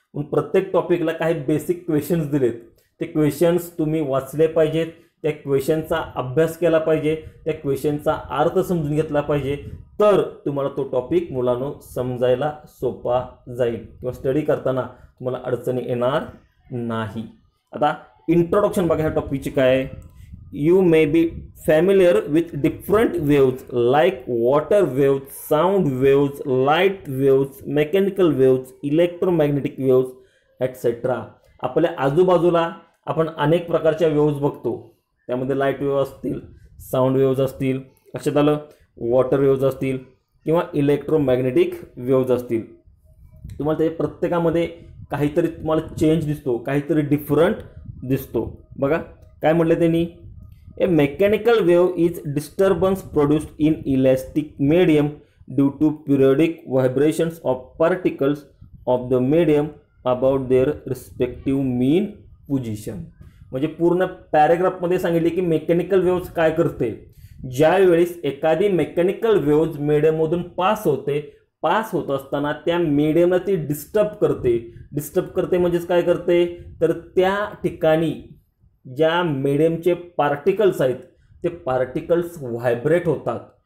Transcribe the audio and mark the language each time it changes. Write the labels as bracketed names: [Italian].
[Marathi] पण प्रत्येक टॉपिकला काही बेसिक क्वेश्चन्स दिलेत, ते क्वेश्चन्स तुम्ही वाचले पाहिजेत, त्या क्वेश्चनचा अभ्यास केला पाहिजे, त्या क्वेश्चनचा अर्थ समजून घेतला पाहिजे, तर तुम्हाला तो टॉपिक मुलांनो समजायला सोपा जाईल किंवा स्टडी करताना तुम्हाला अडचणी येणार नाही. आता इंट्रोडक्शन बघा ह्या टॉपिकची काय आहे. [English] You may be familiar with different waves like water waves, sound waves, light waves, mechanical waves, electromagnetic waves, etc. [Marathi] आपल्या आजूबाजूला आपण अनेक प्रकारच्या वेव्स बघतो. त्यामध्ये लाईट वेव्ह असतील, साऊंड वेव्स असतील, लक्षात आलं, वॉटर वेव्स असतील किंवा इलेक्ट्रोमॅग्नेटिक वेव्स असतील. तुम्हाला ते प्रत्येकामध्ये काहीतरी तुम्हाला चेंज दिसतो, काहीतरी डिफरंट दिसतो. बघा काय म्हटलं त्यांनी, [English] A mechanical wave is disturbance produced in elastic medium due to periodic vibrations of particles of the medium about their respective mean position. [Marathi] म्हणजे पूर्ण पॅरेग्राफमध्ये सांगितले की मेकॅनिकल वेव्स काय करते, ज्यावेळेस एखादी मेकॅनिकल वेव्ज मीडियममधून पास होत असताना त्या मीडियमला ती डिस्टर्ब करते म्हणजेच काय करते, तर त्या ठिकाणी ज्या मीडियमचे पार्टिकल्स आहेत ते पार्टिकल्स व्हायब्रेट होतात.